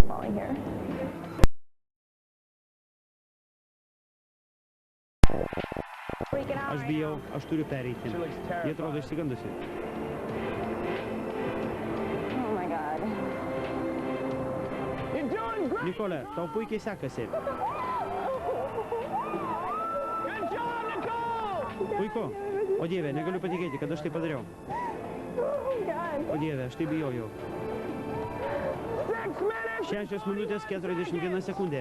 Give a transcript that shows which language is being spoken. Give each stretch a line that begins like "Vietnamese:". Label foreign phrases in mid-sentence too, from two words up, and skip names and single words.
English: falling here.
Lithuanian: Aš bijau, aš turiu pereiti. Jie atrodo išsigandusi.
English: Oh my God.
Lithuanian: Nikole, tau puikiai sekasi. Puiku. O Dieve, negaliu patikėti, kad aš tai padariau. O Dieve, aš tai bijojau. 6 minutės 41 sekundė.